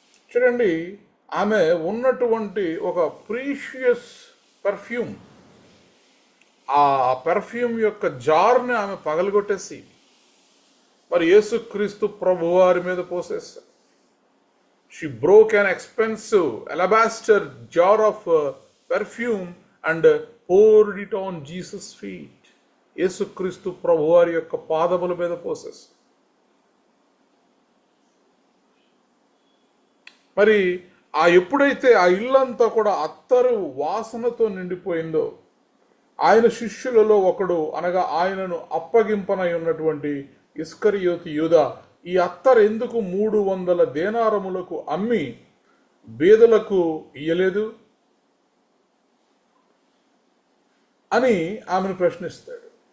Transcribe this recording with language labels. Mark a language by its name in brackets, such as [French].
[Telugu] చూడండి, ఆమె ఉన్నటువంటి ఒక [English] precious perfume, [Telugu] ఆ పెర్ఫ్యూమ్ యొక్క జార్ని ఆమె పగలగొట్టేసి మరి యేసుక్రీస్తు ప్రభువారి మీద పోసేస్తారు. [English] She broke an expensive alabaster jar of perfume and poured it on Jesus' feet. [Telugu] యేసుక్రీస్తు ప్రభువారి యొక్క పాదముల మీద పోసేస్తారు. మరి ఎప్పుడైతే ఆ ఇల్లంతా కూడా అత్తరు వాసనతో నిండిపోయిందో, ఆయన శిష్యులలో ఒకడు, అనగా ఆయనను అప్పగింపనై ఉన్నటువంటి ఇస్కరియోతు యూదా, ఈ అత్తరు ఎందుకు 300 దేనారములకు అమ్మి బీదలకు ఇయ్యలేదు అని ఆమెను ప్రశ్నిస్తాడు.